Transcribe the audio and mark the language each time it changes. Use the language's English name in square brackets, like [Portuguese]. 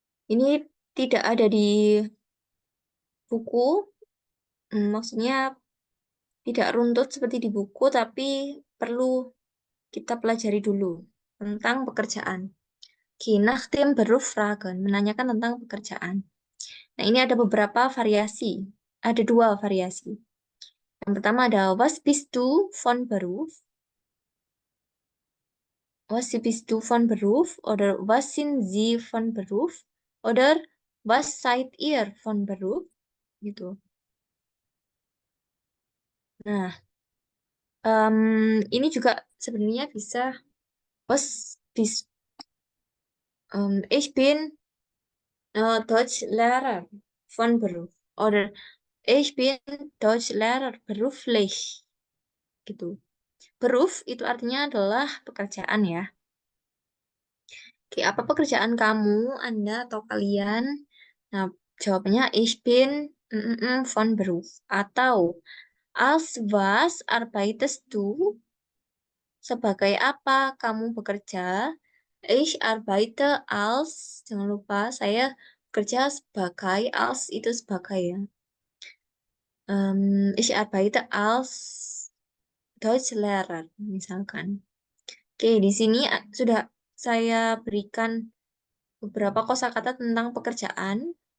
[Indonesian] Ini tidak ada di buku, maksudnya tidak runtut seperti di buku, tapi perlu kita pelajari dulu tentang pekerjaan. [German] Oke, nach dem Beruf fragen, [Indonesian] menanyakan tentang pekerjaan. Nah, ini ada beberapa variasi. Ada dua variasi. Yang pertama ada [German] was bist du von Beruf? Was bist du von Beruf? Oder was sind Sie von Beruf? Oder was seid ihr von Beruf? [Indonesian] Gitu. Nah, ini juga sebenarnya bisa [German] was bist ich bin Deutschlehrer von Beruf. Oder ich bin Deutschlehrer beruflich. [Indonesian] Gitu. Beruf itu artinya adalah pekerjaan ya. Oke, apa pekerjaan kamu, Anda atau kalian? Nah, jawabannya [German] ich bin von Beruf. [Indonesian] Atau [German] als was arbeitest du? [Indonesian] Sebagai apa kamu bekerja? [German] Ich arbeite als, [Indonesian] jangan lupa saya bekerja sebagai, als itu sebagai ya. [German] Ich arbeite als Deutschlehrer, [Indonesian] misalkan. Oke, di sini sudah saya berikan beberapa kosakata tentang pekerjaan.